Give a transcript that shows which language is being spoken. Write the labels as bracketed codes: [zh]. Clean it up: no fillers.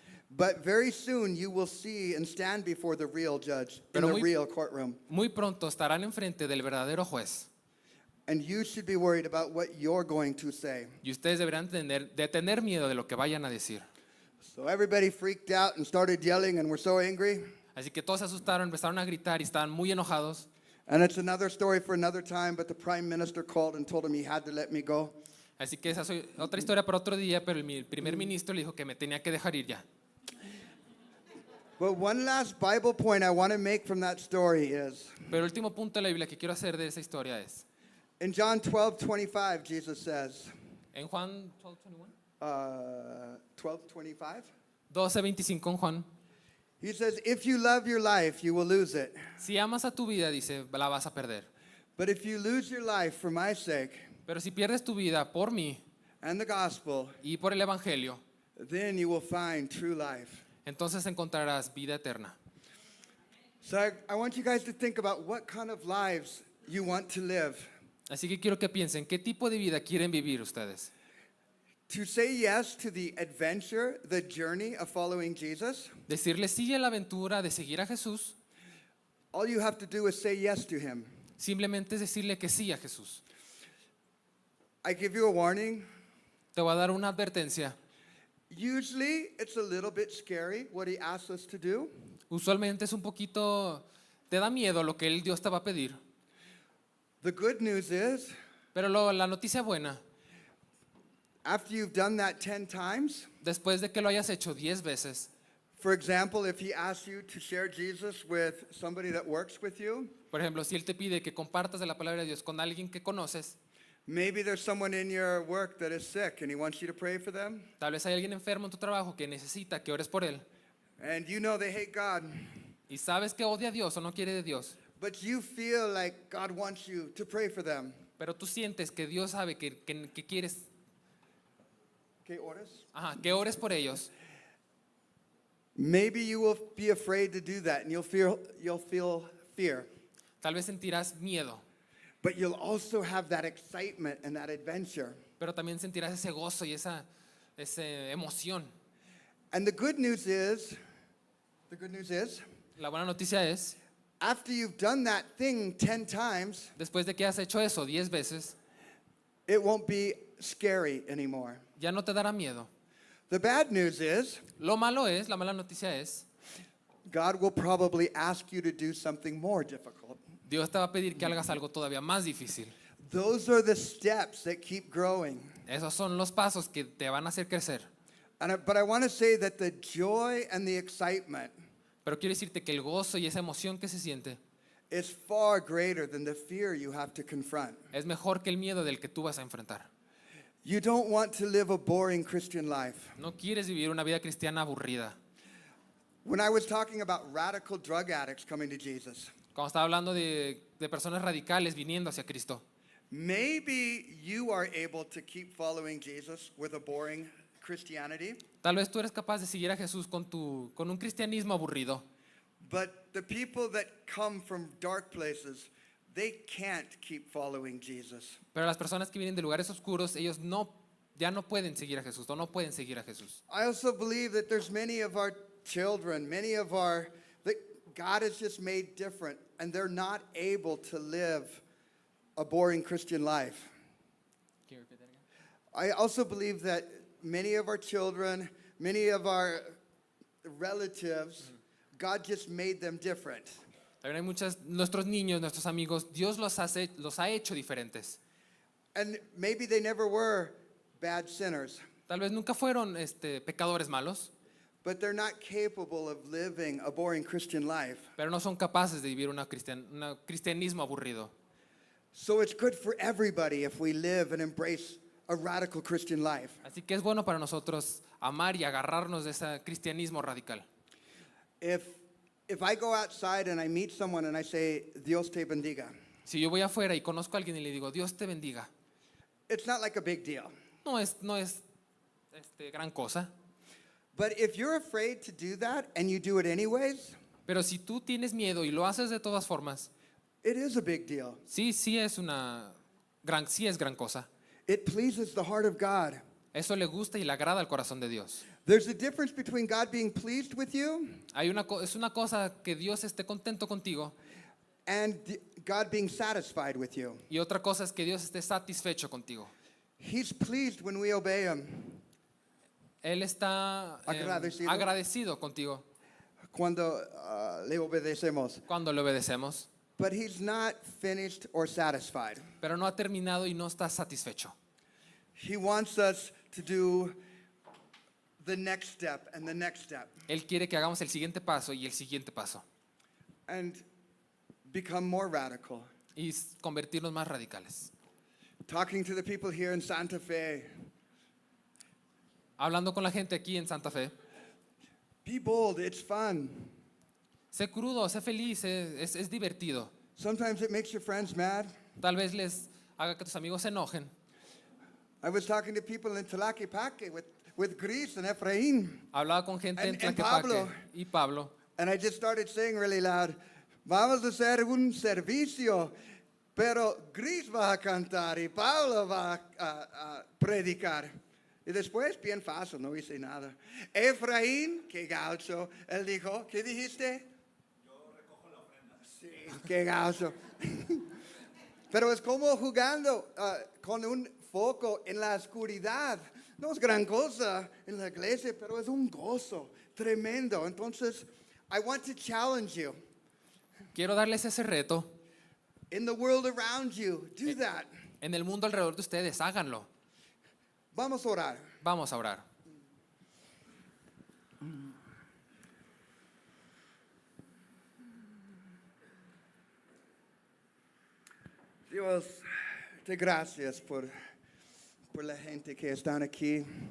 [en] But very soon you will see and stand before the real judge in [es] Pero [en] the real courtroom. [es] Muy pronto estarán enfrente del verdadero juez. [en] And you should be worried about what you're going to say. [es] Y ustedes deberán de tener miedo de lo que vayan a decir. [en] So everybody freaked out and started yelling and were so angry. [es] Así que todos se asustaron, empezaron a gritar y estaban muy enojados. [en] And it's another story for another time, but the prime minister called and told him he had to let me go. [es] Así que esa es otra historia para otro día, pero el primer ministro le dijo que me tenía que dejar ir ya. [en] But one last Bible point I want to make from that story is, [es] Pero el último punto de la Biblia que quiero hacer de esa historia es, [en] in John 12:25, Jesus says, [es] en Juan 12:21, 12:25, 12:25 en Juan, [en] he says, if you love your life, you will lose it. [es] si amas a tu vida, dice, la vas a perder. [en] But if you lose your life for my sake [es] Pero si pierdes tu vida por mí [en] and the gospel, [es] y por el Evangelio, [en] then you will find true life. [es] entonces encontrarás vida eterna. [en] So I want you guys to think about what kind of lives you want to live. [es] Así que quiero que piensen, ¿qué tipo de vida quieren vivir ustedes? [en] To say yes to the adventure, the journey of following Jesus, [es] Decirle sí a la aventura de seguir a Jesús, [en] all you have to do is say yes to him. [es] simplemente es decirle que sí a Jesús. [en] I give you a warning. [es] Te voy a dar una advertencia. [en] Usually it's a little bit scary what he asks us to do. [es] Usualmente es un poquito, te da miedo lo que Dios te va a pedir. [en] The good news is, [es] Pero la noticia buena, [en] after you've done that 10 times, [es] después de que lo hayas hecho 10 veces, [en] For example, if he asks you to share Jesus with somebody that works with you, [es] Por ejemplo, si Él te pide que compartas de la palabra de Dios con alguien que conoces, [en] maybe there's someone in your work that is sick and he wants you to pray for them, [es] tal vez hay alguien enfermo en tu trabajo que necesita que ores por él [en] and you know they hate God, [es] y sabes que odia a Dios o no quiere de Dios, [en] but you feel like God wants you to pray for them. [es] pero tú sientes que Dios sabe que quieres, [en] Okay, orders? [es] que ores por ellos. [en] Maybe you will be afraid to do that and you'll feel fear. [es] Tal vez sentirás miedo, [en] But you'll also have that excitement and that adventure. [es] pero también sentirás ese gozo y esa emoción. [en] And the good news is, [es] La buena noticia es, [en] after you've done that thing 10 times, [es] después de que has hecho eso 10 veces, [en] it won't be scary anymore. [es] ya no te dará miedo. [en] The bad news is, [es] Lo malo es, la mala noticia es, [en] God will probably ask you to do something more difficult. [es] Dios te va a pedir que hagas algo todavía más difícil. [en] Those are the steps that keep growing. [es] Esos son los pasos que te van a hacer crecer. [en] But I want to say that the joy and the excitement [es] Pero quiero decirte que el gozo y esa emoción que se siente [en] is far greater than the fear you have to confront. [es] es mejor que el miedo del que tú vas a enfrentar. [en] You don't want to live a boring Christian life. [es] No quieres vivir una vida cristiana aburrida. [en] When I was talking about radical drug addicts coming to Jesus, [es] Cuando estaba hablando de personas radicales viniendo hacia Cristo, [en] maybe you are able to keep following Jesus with a boring Christianity, [es] tal vez tú eres capaz de seguir a Jesús con un cristianismo aburrido, [en] but the people that come from dark places, they can't keep following Jesus. [es] pero las personas que vienen de lugares oscuros, ellos ya no pueden seguir a Jesús o no pueden seguir a Jesús. [en] I also believe that there's many of our children, that God has just made different, and they're not able to live a boring Christian life. I also believe that many of our children, many of our relatives, God just made them different. [es] También hay nuestros niños, nuestros amigos, Dios los ha hecho diferentes. [en] And maybe they never were bad sinners, [es] Tal vez nunca fueron pecadores malos, [en] but they're not capable of living a boring Christian life. [es] pero no son capaces de vivir un cristianismo aburrido. [en] So it's good for everybody if we live and embrace a radical Christian life. [es] Así que es bueno para nosotros amar y agarrarnos de ese cristianismo radical. [en] If I go outside and I meet someone and I say, [es] Dios te bendiga, Si yo voy afuera y conozco a alguien y le digo, Dios te bendiga, [en] it's not like a big deal. [es] no es gran cosa. [en] But if you're afraid to do that and you do it anyways, [es] Pero si tú tienes miedo y lo haces de todas formas, [en] it is a big deal. [es] sí es gran cosa. [en] It pleases the heart of God. [es] Eso le gusta y le agrada al corazón de Dios. [en] There's a difference between God being pleased with you [es] Es una cosa que Dios esté contento contigo [en] and God being satisfied with you. [es] y otra cosa es que Dios esté satisfecho contigo. [en] He's pleased when we obey Him. [es] Él está agradecido contigo Cuando le obedecemos. cuando le obedecemos, [en] But He's not finished or satisfied. [es] pero no ha terminado y no está satisfecho. [en] He wants us to do the next step and the next step [es] Él quiere que hagamos el siguiente paso y el siguiente paso [en] and become more radical. [es] y convertirnos más radicales. [en] Talking to the people here in Santa Fe, [es] Hablando con la gente aquí en Santa Fe, [en] be bold, it's fun. [es] sé crudo, sé feliz, es divertido. [en] Sometimes it makes your friends mad. [es] Tal vez les haga que tus amigos se enojen. [en] I was talking to people in Tlaquepaque with Gris and Efraín, [es] Hablaba con gente en [en] And [es] Tlaquepaque Pablo. y Pablo, [en] and I just started saying really loud, [es] vamos a hacer un servicio, pero Gris va a cantar y Pablo va a predicar. Y después, bien fácil, no hice nada. Efraín, qué gaucho, él dijo, ¿qué dijiste? Yo recojo la ofrenda. Sí, qué gaucho. Pero es como jugando con un foco en la oscuridad. No es gran cosa en la iglesia, pero es un gozo tremendo. [en] Entonces, I want to challenge you. [es] quiero darles ese reto. [en] In the world around you, do that. [es] En el mundo alrededor de ustedes, háganlo. Vamos a orar. Vamos a orar. Dios, te gracias por la gente que están aquí.